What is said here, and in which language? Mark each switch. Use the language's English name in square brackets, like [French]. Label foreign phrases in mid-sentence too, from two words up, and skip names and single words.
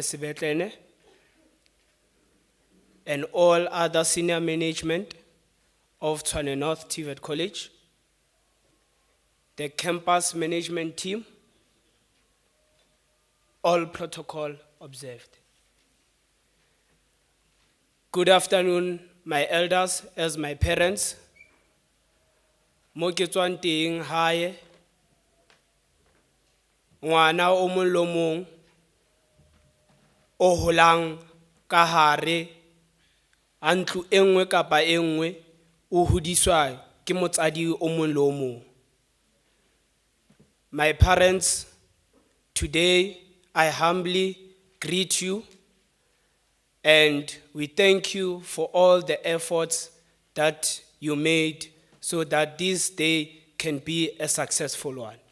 [English] Sibetlene, and all other senior management, of Tshwane North TVET College, the campus management team, all protocol observed. Good afternoon, my elders as my parents. [Southern Sotho] Mo ke tswang teng hae, ngwana o mong le o mong o holang ka hare a ntlo e nngwe kapa e nngwe o hodiswa ke motsadi o mong le o mong. [English] My parents, today I humbly greet you and we thank you for all the efforts that you made so that this day can be a successful one.